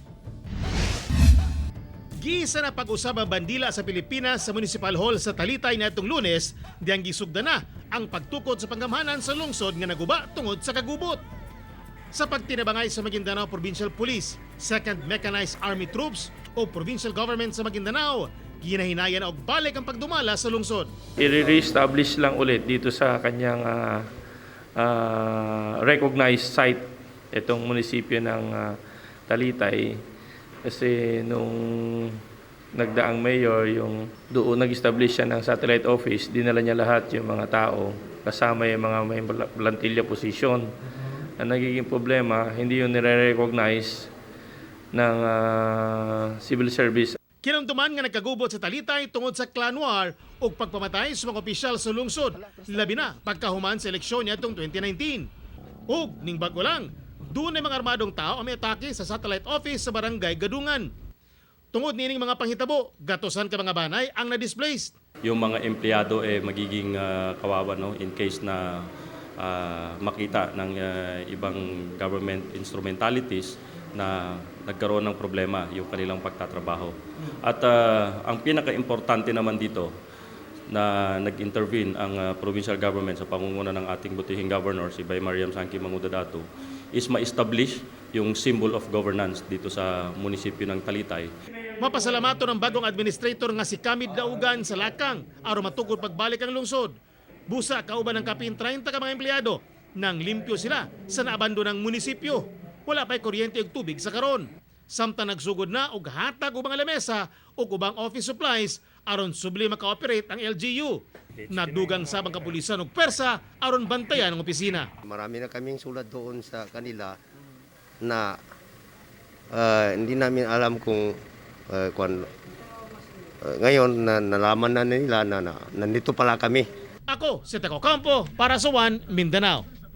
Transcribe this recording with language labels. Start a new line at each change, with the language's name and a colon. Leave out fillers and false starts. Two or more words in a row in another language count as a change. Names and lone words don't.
Cebuano: Giisa na pag-usab ang bandila sa Pilipinas sa Municipal Hall sa Talitay natong Lunes, diyang gisugda na ang pagtukod sa pangamanan sa lungsod nga naguba tungod sa kagubot. Sa pagtinabangay sa Maguindanao Provincial Police, 2nd Mechanized Army Troops o Provincial Government sa Maguindanao, ginahinayan og balik ang pagdumala sa lungsod.
Filipino: I-re-establish lang ulit dito sa kanyang
English: recognized site
Filipino: itong munisipyo ng Talitay. Kasi nung nagdaang mayor, yung doon nag-establish siya ng
English: satellite office,
Filipino: dinala niya lahat yung mga tao, kasama yung mga may plantilla position. Ang nagiging problema, hindi yung nire-recognize ng
English: civil service.
Cebuano: Kinamtuman nga nagkagubot sa Talitay tungod sa
English: clan war
Cebuano: o pagpamatay sa mga opisyal sa lungsod, labi na pagkahuman sa eleksyon niya itong 2019. Ug ning bago lang, doon ay mga armadong tao ang may atake sa
English: satellite office
Cebuano: sa barangay Gadungan. Tungod nining mga panghitabo, gatosan ka mga banay ang na-displaced.
Filipino: Yung mga empleyado magiging kawawa
English: in case
Filipino: na makita ng ibang
English: government instrumentalities
Filipino: na nagkaroon ng problema yung kanilang pagtatrabaho. At ang pinaka-importante naman dito na nag-intervene ang
English: provincial government
Filipino: sa pamumuno ng ating butihing governor, si Bay Mariam Sangki Mangudadato, is ma-establish yung
English: symbol of governance
Filipino: dito sa munisipyo ng Talitay.
Cebuano: Mapasalamato ng bagong administrator nga si Kamid Daugan sa Lakang aron matugod pagbalik ang lungsod. Busa kauban ng kapin 30 ka mga empleyado nang limpyo sila sa naabandonang munisipyo. Wala pa'y kuryente ug tubig sa karon. Samtang nagsugod na og hatag ubang lamesa ug ubang
English: office supplies
Cebuano: aron subli maka-operate ang LGU. Nadugang sabang kapulisan og persa aron bantayan ang opisina.
Filipino: Marami na kaming sulat doon sa kanila na hindi namin alam kung ngayon na nalaman na nila na nandito pala kami.
Cebuano: Ako, si Teco Campo para sa One Mindanao.